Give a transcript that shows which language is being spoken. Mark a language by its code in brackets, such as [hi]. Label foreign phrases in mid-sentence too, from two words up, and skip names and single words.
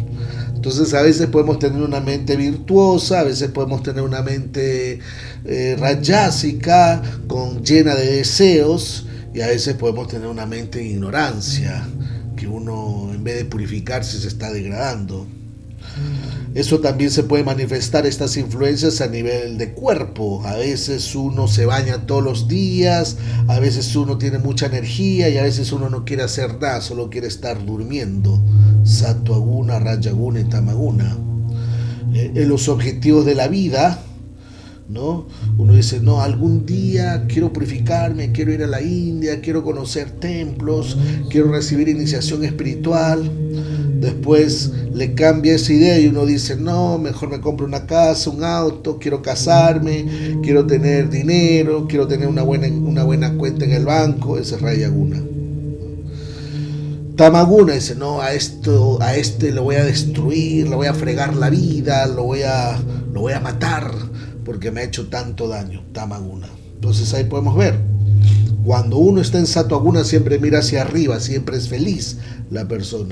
[es] Entonces a veces podemos tener una mente virtuosa, a veces podemos tener una mente rayásica, llena de deseos, y a veces podemos tener una mente en ignorancia, que uno en vez de purificarse se está degradando. Eso también se puede manifestar, estas influencias, a nivel de cuerpo. A veces uno se baña todos los días, a veces uno tiene mucha energía y a veces uno no quiere hacer nada, solo quiere estar durmiendo. [sa] Sattva guna, raja guna y tama guna. [es] En los objetivos de la vida, ¿no? Uno dice, no, algún día quiero purificarme, quiero ir a la India, quiero conocer templos, quiero recibir iniciación espiritual. Después le cambia esa idea y uno dice, no, mejor me compro una casa, un auto, quiero casarme, quiero tener dinero, quiero tener una buena cuenta en el banco. Ese es [sa] raja guna. Tama guna [es] dice, no, a este lo voy a destruir, le voy a fregar la vida, lo voy a matar porque me ha hecho tanto daño. [sa] Tama guna. [es] Entonces ahí podemos ver, cuando uno está en [sa] sattva guna [es] siempre mira hacia arriba, siempre es feliz la persona.